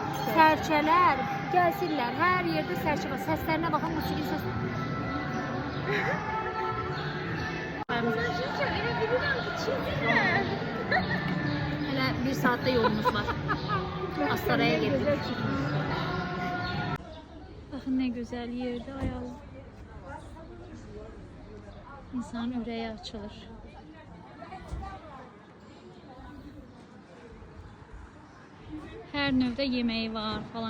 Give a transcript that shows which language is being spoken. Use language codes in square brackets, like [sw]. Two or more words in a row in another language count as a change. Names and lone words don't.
[az] Sərçələr gəlsinlər, hər yerdə sərçə var. Səslərinə baxın, musiqi səs. Hələ bir saatdə yolumuz var. Astaraya gedirik. [tr] Bakın ne güzel yerde ayağım. [az] İnsanın ürəyi açılır. Her növdə yemeği var falan.